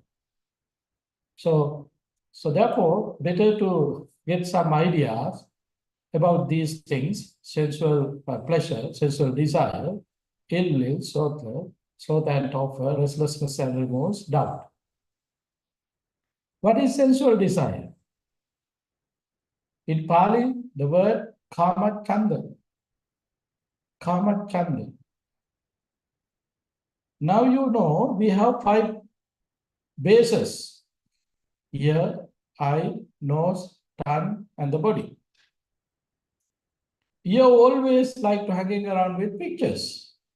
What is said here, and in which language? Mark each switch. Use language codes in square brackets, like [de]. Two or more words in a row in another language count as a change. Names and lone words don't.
[en] So therefore, better to get some ideas about these things: sensual pleasure, sensual desire, ill will, sloth and torpor, restlessness and remorse, doubt. What is sensual desire? In Pali, the word [pi] kama chanda. Kama chanda. [en] Now you know we have five bases: ear, eye, nose, tongue, and the body. Ear always like to hanging around with pictures.